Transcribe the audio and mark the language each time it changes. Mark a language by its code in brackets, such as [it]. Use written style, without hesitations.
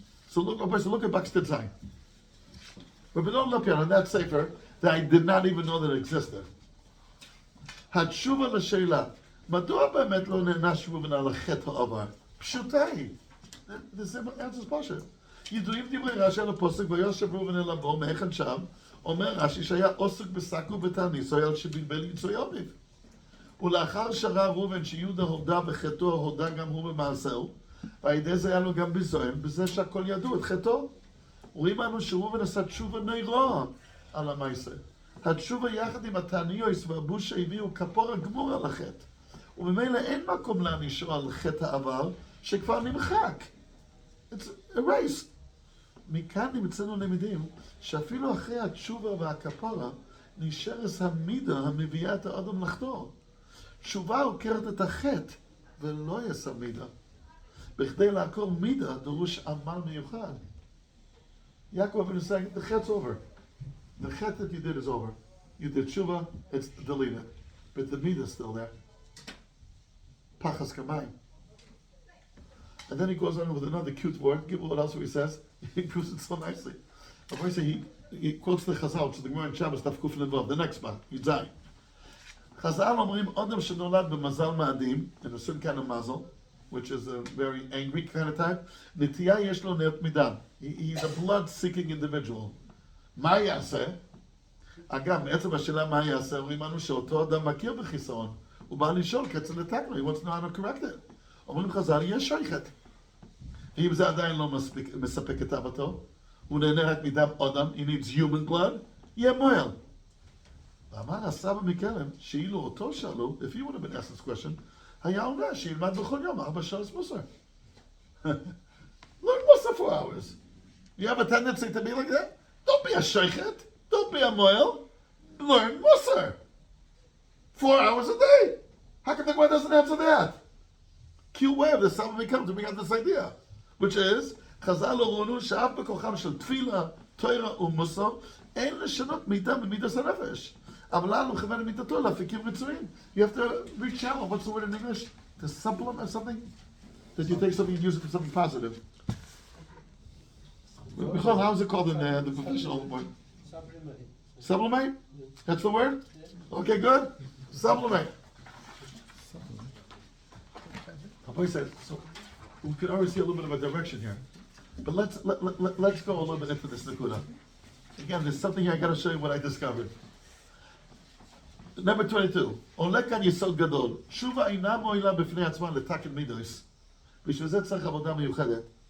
[en] So look at Baxter Zayin. But don't look at on that sefer that I did not even know that it existed. [he] התשובה לשאלה, מדוע באמת לא נענש ראובן על החטא העבר? פשוטה היא. [en] The answer is פשוט. [he] ידועים דברי רש"י על הפוסק, ויושב ראובן אל אבו, מהיכן שם, אומר רש"י שהיה עוסק בשק ובתעניס, על שבלבל יצוי אביו. ולאחר שראה ראובן שיהודה הודה בחטאו, הודה גם הוא במעשהו, ועל ידי זה היה לו גם ביזיון, בזה שהכל ידעו את חטאו. רואים אנו שראובן עשה תשובה נוראה על המעשה. התשובה יחד עם התעניוס והבושה הביאו כפור הגמור על החטא. וממילא אין מקום להענישו על חטא העבר, שכבר נמחק. [en] It's erased. [he] מכאן נמצאנו למדים, שאפילו אחרי התשובה והכפרה, נשארת המידה המביאה את האדם לחטוא. תשובה עוקרת את החטא, ולא יש המידה. בכדי לעקור מידה, דרוש עמל מיוחד. [en] יעקב אבינו saying, the chet's over. The chet that you did is over. You did tshuva, it's deleted. But the midah is still there. [he] Pachas kamayim. [en] And then he goes on with another cute word. Give what else he says. He proves it so nicely. He quotes the Chazal, which is the Gemara in Shabbos, Daf Kuf Levav, the next one, Yidzai. Chazal omrim [he] Adam shenolad b'mazal ma'adim, [en] in a certain kind of mazel, which is a very angry kind of type. [he] Nitiyah yesh lo ne'ot midam. [en] He's a blood-seeking individual. [he] מה יעשה? אגב, מעצם השאלה מה יעשה, אומרים לנו שאותו אדם מכיר בחיסרון. הוא בא לשאול כיצד לתקנו, [en] he wants to know how to correct it. [he] אומרים חז"ל, יש שייכת. ואם זה עדיין לא מספק את אהבתו, הוא נהנה רק מדם אדם, [en] he needs human blood, [he] יהיה מועל. ואמר הסבא מכרם, שאילו אותו שאלו, [en] if you would have been asked this question, [he] היה עונה שילמד בכל יום 4 שעות מוסר. [en] Learn Musar 4 hours. You have a tendency to be like that? Don't be a sheikhet. Don't be a moel. Learn Musar. 4 hours a day. How come the Gemara doesn't answer that? Cute way of the Saba Mikam to bring out this idea, which is [he] Chazal Oronu she'af bekocham shel tefila, Torah u'musar ein leshanot midah b'midas hanefesh. אבל לנו כוון מיתתו להפיקים רצויים. [en] You have to rechannel, what's the word in English? To supplement something? That you take something and use it for something positive. Michal, how is it called in the professional word? Sublimate? That's the word? Okay, good. Sublimate. Papa said, so we can already see a little bit of a direction here. But let's go a little bit into this Nakuda. Again, there's something here I gotta show you what I discovered. [he] Number 22. עולה כאן יסוד גדול. תשובה אינה מועילה בפני עצמה לתקן מידוס. בשביל זה צריך עבודה מיוחדת.